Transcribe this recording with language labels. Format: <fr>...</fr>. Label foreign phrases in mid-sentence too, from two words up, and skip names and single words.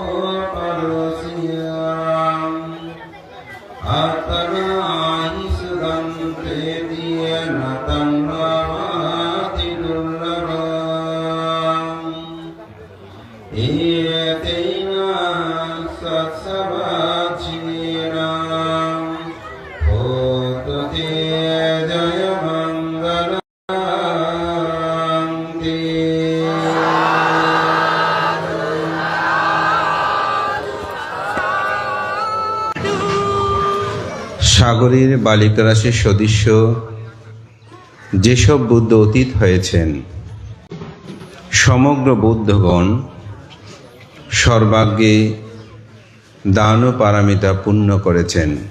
<pi>परोऽस्म्यहम् आत्मना हि सुखं तेन तन्नामाति दुर्लभम् एतेन सत्सवाचिनेन होतु ते जयमङ्गलम्</pi> <bn>সাগরের বালিকারাশির সদৃশ্য যেসব বুদ্ধ অতীত হয়েছেন, সমগ্র বুদ্ধগণ সর্বাগ্রে দান ও পারমিতা পূর্ণ করেছেন।</bn>